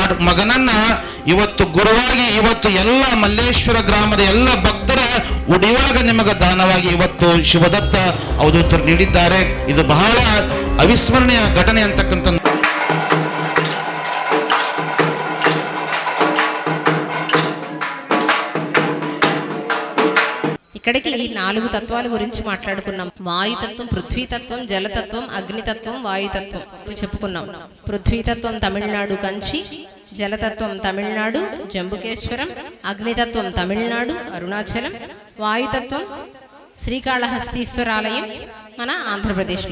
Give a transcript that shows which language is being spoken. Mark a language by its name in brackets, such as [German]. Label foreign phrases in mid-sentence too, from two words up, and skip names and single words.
[Kannada] ಮಗನನ್ನ ಇವತ್ತು ಗುರುವಾಗಿ ಇವತ್ತು ಎಲ್ಲ ಮಲ್ಲೇಶ್ವರ ಗ್ರಾಮದ ಎಲ್ಲ ಭಕ್ತರ ಉಡಿವಾಗ ನಿಮಗೆ ದಾನವಾಗಿ ಇವತ್ತು ಶಿವದತ್ತ ಅವಧೂತರು ನೀಡಿದ್ದಾರೆ. ಇದು ಬಹಳ ಅವಿಸ್ಮರಣೀಯ ಘಟನೆ ಅಂತಕ್ಕಂಥ. [Telugu] ఇక్కడికి ఈ 4 తత్వాల గురించి మాట్లాడుకున్నాం. వాయుతత్వం, పృథ్వీతత్వం, జలతత్వం, అగ్నితత్వం, వాయుతత్వం చెప్పుకున్నాం. పృథ్వీతత్వం తమిళనాడు కంచి, జలతత్వం తమిళనాడు జంబుకేశ్వరం, అగ్నితత్వం తమిళనాడు అరుణాచలం, వాయుతత్వం శ్రీకాళహస్తీశ్వరాలయం మన ఆంధ్రప్రదేశ్లో.